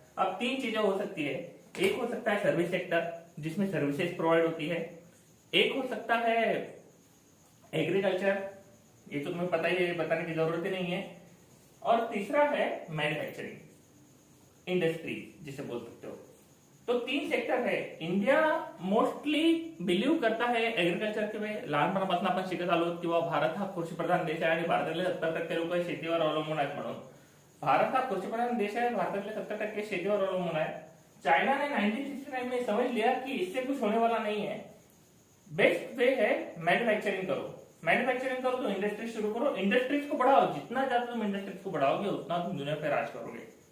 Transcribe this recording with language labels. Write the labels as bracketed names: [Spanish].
[Hindi] अब तीन चीजें हो सकती है. एक हो सकता है सर्विस सेक्टर, जिसमें सर्विसेज प्रोवाइड होती है. एक हो सकता है एग्रीकल्चर, ये तो तुम्हें पता ही है, बताने की जरूरत ही नहीं है. और तीसरा है मैन्युफैक्चरिंग इंडस्ट्री, जिसे बोल सकते हो. तो 3 सेक्टर है. इंडिया मोस्टली बिलीव्ह करता है एग्रीकल्चर [Marathi] किंवा लहानपणापासून आपण शिकत आलो किंवा भारत हा कृषीप्रधान देश आहे आणि भारतातले 70% लोक शेतीवर अवलंबून आहेत. म्हणून भारत हा कृषीप्रधान देश है, [Hindi] भारत में [Marathi] 70% शेतीवर अवलंबून है. [Hindi] चाइना ने 1969 में समझ लिया कि इससे कुछ होने वाला नहीं है, बेस्ट वे है मैन्युफैक्चरिंग करो. मैन्युफैक्चरिंग करो तो इंडस्ट्री शुरू करो, इंडस्ट्रीज को बढ़ाओ. जितना ज्यादा तुम इंडस्ट्रीज को बढ़ाओगे उतना तुम दुनिया पे राज करोगे.